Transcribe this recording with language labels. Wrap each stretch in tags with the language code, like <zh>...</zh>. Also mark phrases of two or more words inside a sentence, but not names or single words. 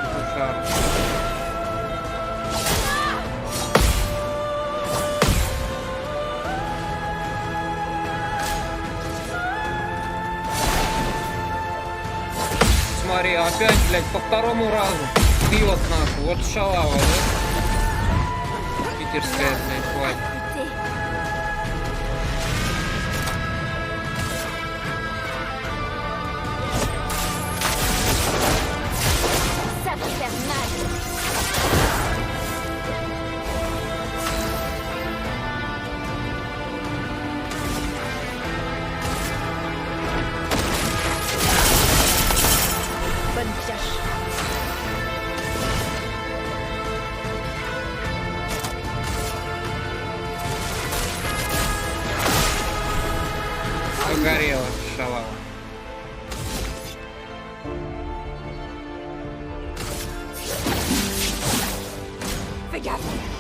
<ru>Смотри, опять, блядь, по второму разу бьет нахуй. Вот шалава, да? Питерская, блядь, хватит.</ru> <fr>Ça va faire mal. Bonne pioche.</fr> <ru>Погорела шалава.</ru> <fr>Fais gaffe.</fr>